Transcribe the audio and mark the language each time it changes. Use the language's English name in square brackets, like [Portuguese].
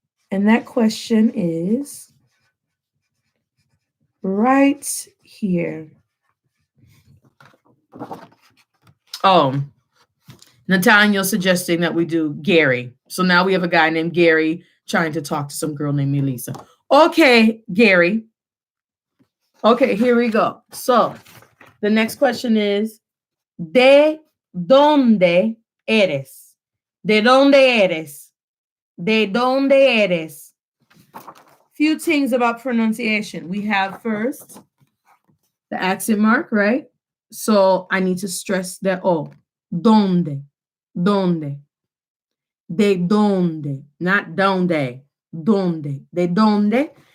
[English] And that question is right here. Oh, Nathaniel suggesting that we do Gary. So now we have a guy named Gary trying to talk to some girl named Melissa. Okay, Gary. Okay, here we go. So the next question is, [Spanish] ¿de dónde eres? ¿De dónde eres? ¿De dónde eres? [English] Few things about pronunciation. We have first the accent mark, right? So I need to stress the O. [Spanish] ¿Dónde? ¿Dónde? ¿De dónde? [English] Not [Spanish] donde. ¿Dónde? ¿De dónde?